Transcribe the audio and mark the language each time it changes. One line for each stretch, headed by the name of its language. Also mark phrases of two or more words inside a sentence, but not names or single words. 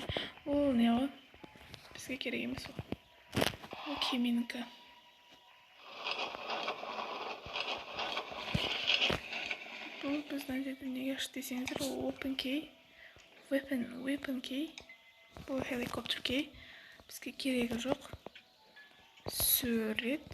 Kazakh: Ол не ғой? Бізге керек емес ол. Ол кеменікі. Бұл біздің жерде неге ашты десеңіздер, ол
English: open key, weapon key, бұл helicopter key.
Kazakh: Бізге керегі жоқ. Сурет.